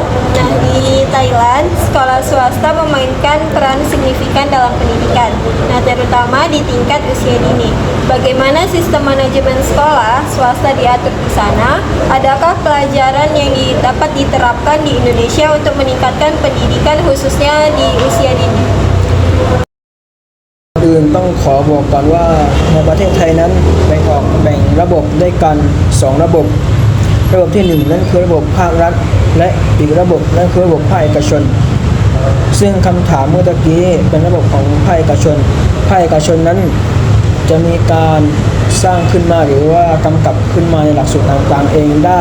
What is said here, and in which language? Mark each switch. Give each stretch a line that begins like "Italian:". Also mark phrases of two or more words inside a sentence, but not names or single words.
Indonesian: Nah, di Thailand, sekolah swasta memainkan peran signifikan dalam pendidikan. Nah, terutama di tingkat usia dini. Bagaimana sistem manajemen sekolah swasta diatur di sana? Adakah pelajaran yang dapat diterapkan di Indonesia untuk meningkatkan pendidikan khususnya di usia dini?
Thai: อื่นต้องขอบอกก่อนว่าในประเทศไทยนั้นแบ่งระบบด้วยกัน2ระบบที่1นั่นคือระบบภาครัฐและอีกระบบนั่นคือระบบภาคเอกชนซึ่ง คำถามเมื่อตะกี้เป็นระบบของภาคเอกชนนั้นจะมีการสร้างขึ้นมาหรือว่ากำกับขึ้นมาในหลักสูตรต่างๆเองได้